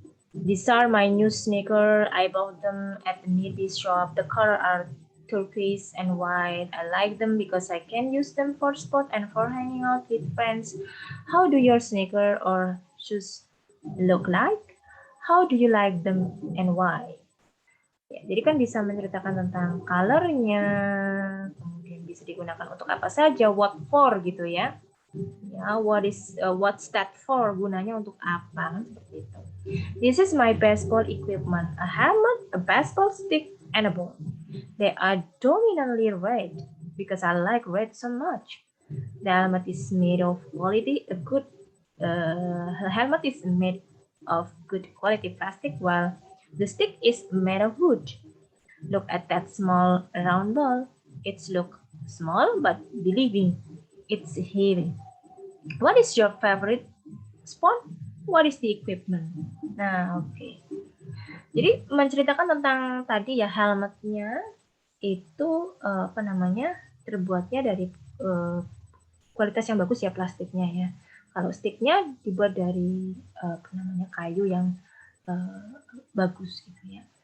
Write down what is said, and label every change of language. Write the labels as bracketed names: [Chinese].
[English] These are my new sneaker. I bought them at the Nidhi shop. The color are turquoise and white. I like them because I can use them for sport and for hanging out with friends. How do your sneaker or shoes look like? How do you like them and why? [Indonesian] Ya, jadi kan bisa menceritakan tentang colornya, kemudian bisa digunakan untuk apa saja, [English] what for [Indonesian] gitu ya. Ya, [English] what's that for? [Indonesian] Gunanya untuk apa? Seperti itu. [English] This is my baseball equipment: a helmet, a baseball stick, and a ball. They are dominantly red because I like red so much. The helmet is made of quality, a good helmet is made of good quality plastic, while the stick is made of wood. Look at that small round ball. It's look small, but believe me, it's heavy. What is your favorite sport? What is the equipment? Nah, oke. Okay. [Indonesian] Jadi menceritakan tentang tadi ya helmetnya itu apa namanya terbuatnya dari kualitas yang bagus ya plastiknya ya. Kalau sticknya dibuat dari apa namanya kayu yang bagus gitu ya.